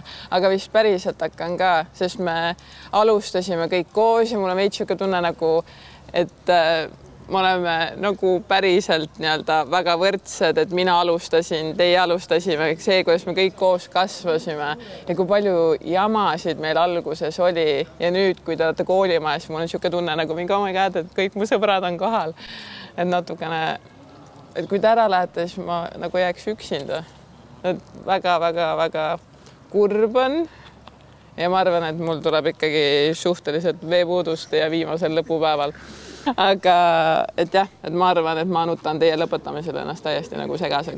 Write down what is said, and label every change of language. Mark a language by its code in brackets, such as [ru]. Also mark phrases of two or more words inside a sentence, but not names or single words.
[et] aga vist päriselt hakkan ka, sest me alustasime kõik koos ja mul on veits tunne nagu, et me oleme nagu päriselt väga võrdsed, et mina alustasin, teie alustasime, see, kuidas me kõik koos kasvasime ja kui palju jamasid meil alguses oli ja nüüd, kui te olete koolimajas, mul on niisugune tunne nagu mingi, [en] oh my God, [et] et kõik mu sõbrad on kohal, et natukene, et kui te ära lähete, siis ma nagu jääks üksinda. Et väga kurb on ja ma arvan, et mul tuleb ikkagi suhteliselt veepuudust ja viimasel lõpupäeval. Aga et jah, et ma arvan, et ma nutan teie lõpetamisel ennast täiesti nagu segaseks.